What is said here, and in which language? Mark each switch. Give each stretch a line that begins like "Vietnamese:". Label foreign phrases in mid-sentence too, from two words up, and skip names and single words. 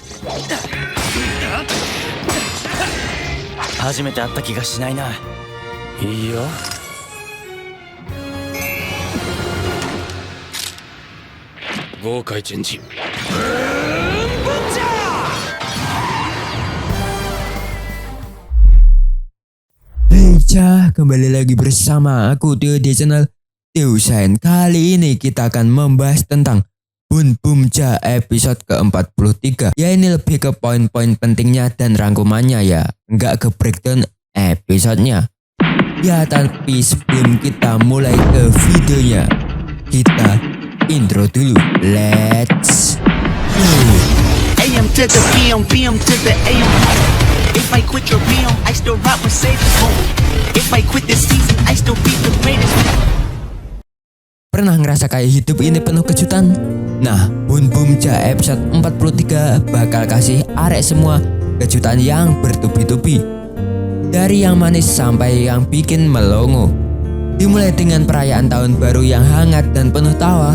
Japanese: 初めて会った気がしないな。いいよ。豪快チェンジ。
Indonesian: Kembali lagi bersama aku Tio di channel Tio Sain. Kali ini kita akan membahas tentang Bun Bumja episode ke-43. Ya, ini lebih ke poin-poin pentingnya dan rangkumannya ya, nggak ke breakdown episodenya. Ya, tapi sebelum kita mulai ke videonya, kita intro dulu.
English: Let's go. AM to the PM, PM to the AM. If I quit your PM, I still rock Mercedes. If I quit this season, I still be the greatest.
Indonesian: Pernah ngerasa kayak hidup ini penuh kejutan? Nah, Bun Bumja episode 43 bakal kasih arek semua kejutan yang bertubi-tubi. Dari yang manis sampai yang bikin melongo. Dimulai dengan perayaan tahun baru yang hangat dan penuh tawa.